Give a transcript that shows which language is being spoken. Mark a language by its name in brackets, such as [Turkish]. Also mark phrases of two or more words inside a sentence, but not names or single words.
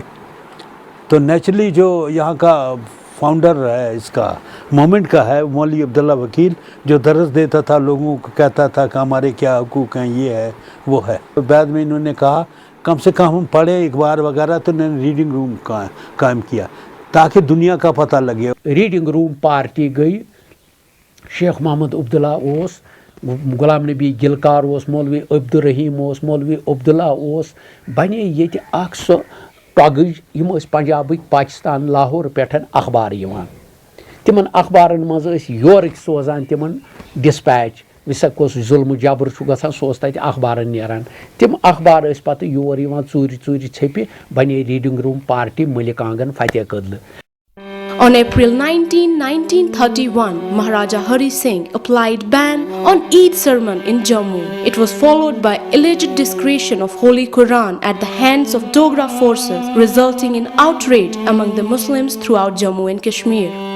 [Hindi] तो नेचुरली जो यहाँ का फाउंडर है इसका मोमेंट का है मौलवी अब्दुल्ला वकील, जो दरस देता था लोगों को, कहता था कि हमारे क्या हुकूक हैं, ये है वो है। तो बाद में इन्होंने कहा कम से कम हम पढ़ें अखबार वगैरह, तो इन्होंने रीडिंग रूम कायम किया ताकि दुनिया का पता लगे। [English] reading room party [Kashmiri] गई, शेख मोहम्मद अब्दुल्ला ओस, गुलाम नबी गिलकार ओस, मौलवी अब्दुल रहीम ओस, मौलवी अब्दुल्ला ओस, बने ये सो टगज यम पंजाबिक पाकिस्तान लाहौर पेठन अखबार यवान। तिमन अखबारन मज योर सोजान तिमन डिस्पैच विसा कोस जुल्म जबर गसान सो तत अखबारन नेरान। तिम अखबार पत योर यवान चूरि चूरि छपि, बने [English] reading room party [Kashmiri] मलिक आंगन फतेह कदल। [English] On April 19, 1931, Maharaja Hari Singh applied ban on Eid sermon in Jammu. It was followed by alleged desecration of Holy Quran at the hands of Dogra forces, resulting in outrage among the Muslims throughout Jammu and Kashmir.